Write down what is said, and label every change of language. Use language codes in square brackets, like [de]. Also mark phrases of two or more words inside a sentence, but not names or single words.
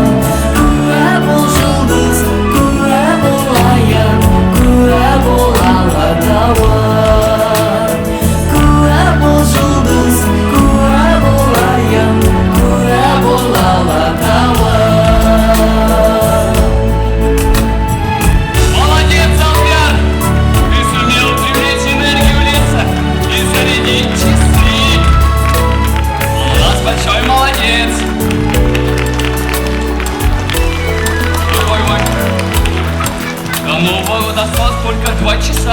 [kk] Куә бол жұлдыз, куә бол айым, куә бол алатауым. Куә бол жұлдыз, куә бол айым, куә бол алатауым. [ru] Молодец, Алдиар! Ты сумел привлечь энергию леса и зарядить часы. У нас большой молодец! Дорогой мой, до Нового года осталось только 2 часа.